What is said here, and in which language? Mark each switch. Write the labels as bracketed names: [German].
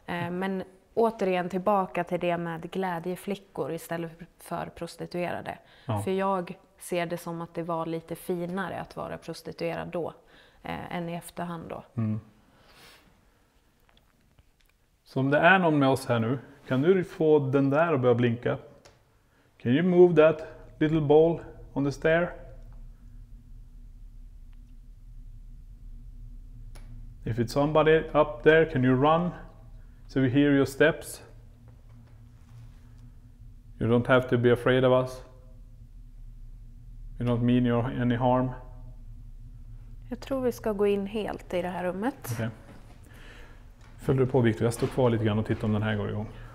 [Swedish] Men återigen tillbaka till det med glädjeflickor istället för prostituerade. Ja. För jag ser det som att det var lite finare att vara prostituerad då än i efterhand då. Mm. Så om det är någon med oss här nu, kan du få den där att börja blinka? [English] Can you move that little ball on the stair? If it's somebody up there, can you run so we hear your steps? You don't have to be afraid of us. You don't mean you any harm. [Swedish] Jag tror vi ska gå in helt i det här rummet. Okay. Följer du på, Victor? Jag står kvar lite grann och tittar om den här går igång.